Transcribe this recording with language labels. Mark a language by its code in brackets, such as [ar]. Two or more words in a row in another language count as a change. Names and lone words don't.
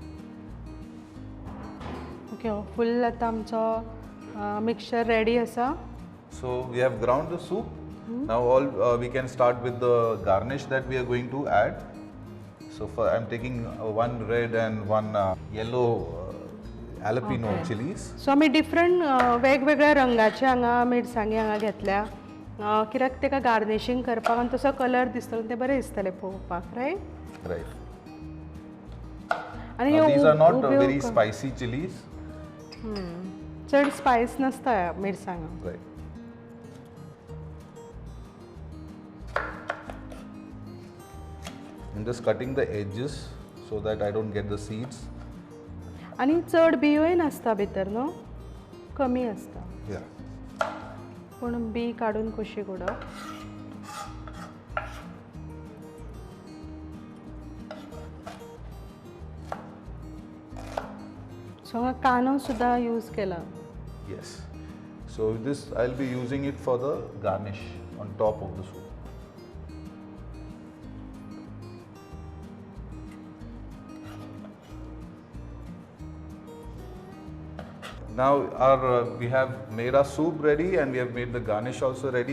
[kok] ओके, फुल आतां आमचो [en] mixture ready [kok] आसा. [en] So we have ground the soup. Now we can start with the garnish that we are going to add. So I'm taking one red and one yellow jalapeno chilies. [kok] सो आमी डिफरंट वेगवेगळ्या रंगाचे हांगा मिरसांगी हांगा घेतल्या कित्याक तेका गार्निशिंग करपाक आनी तसो कलर दिसतलो ते बरें दिसतले पळोवपाक रायट [en] Right. [kok] आनी [en] Now, these are not very spicy chilies. [kok] चड स्पायस नसता ह्या मिरसांगा. [en] Right. I'm just cutting the edges so that I don't get the seeds. [kok] आनी चड बियोय नासता भितर न्हू कमी आसता [en] Yeah. [kok] पूण बी काडून कशी उडोवप. सो हांगा कांदो सुद्दां यूज केला. [en] Yes. So this I'll be using it for the garnish on top of the soup. Now we have made our soup ready and we have made the garnish also ready.